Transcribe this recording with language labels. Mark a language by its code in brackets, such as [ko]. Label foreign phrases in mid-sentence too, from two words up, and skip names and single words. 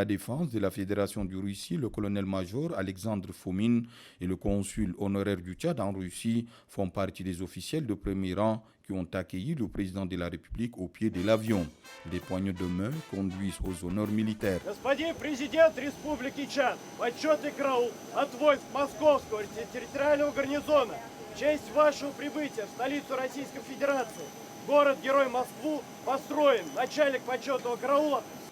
[fr] défense de la Fédération de Russie, le colonel-major Alexandre Fomin, et le consul honoraire du Tchad en Russie font partie des officiels de premier rang qui ont accueilli le président de la République au pied de l'avion. Des poignées de main conduisent aux honneurs militaires. [ru] Господин президент Республики Чад, почетный караул от войск Московского территориального гарнизона. В честь вашего прибытия в столицу Российской Федерации, город-герой Москву, построен начальник почетного караула.